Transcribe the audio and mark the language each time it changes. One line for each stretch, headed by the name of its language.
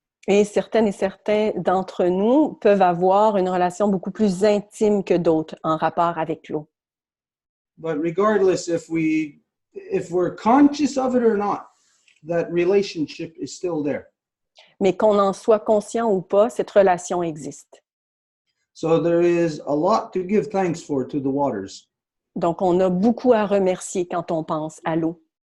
French: Et certaines et certains d'entre nous peuvent avoir une relation beaucoup plus intime que d'autres en rapport avec l'eau.
English: But regardless if we're conscious of it or not, that relationship is still there.
French: Mais qu'on en soit conscient ou pas, cette relation existe.
English: So there is a lot to give thanks for to the waters.
French: Donc, on a beaucoup à remercier quand on pense à l'eau.